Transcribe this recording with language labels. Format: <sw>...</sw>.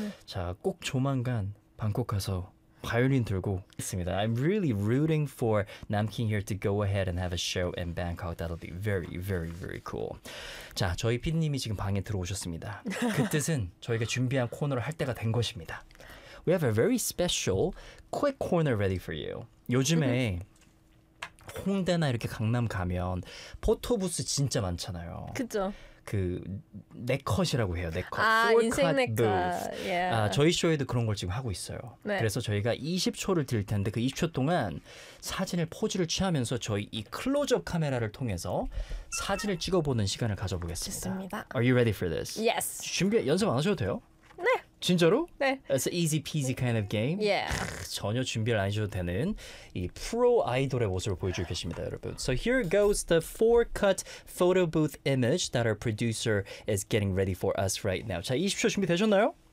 <ko>자, 꼭 조만간 방콕 가서 바이올린 들고 있습니다.</ko> <en>I'm really rooting for Nam King here to go ahead and have a show in Bangkok. That'll be very, very, very cool.</en> <ko>자, 저희 PD님이 지금 방에 들어오셨습니다. 그 뜻은 저희가 준비한 코너를 할 때가 된 것입니다.</ko> <en>We have a very special quick corner ready for you.</en> <ko>요즘에 홍대나 이렇게 강남 가면 포토부스 진짜 많잖아요. 그죠. 그 네컷이라고 해요. 네컷. 아, 인생 네컷. Yeah. 아, 저희 쇼에도 그런 걸 지금 하고 있어요. 네. 그래서 저희가 20초를 드릴 텐데 그 20초 동안 사진을 포즈를 취하면서 저희 이 클로즈업 카메라를 통해서 사진을 찍어보는 시간을 가져보겠습니다. 좋습니다.</ko> <en>Are you ready for this? Yes.</en> <ko>준비 연습 안 하셔도 돼요? 네. 진짜로? 네.</ko> <en>It's an easy peasy kind of game. Yeah.</en> <ko>전혀 준비를 안 하셔도 되는 이 프로 아이돌의 모습을 보여줄 것입니다, 여러분.</ko> <en>So here goes the four cut photo booth image that our producer is getting ready for us right now.</en> <ko>자, 20초 준비되셨나요?</ko>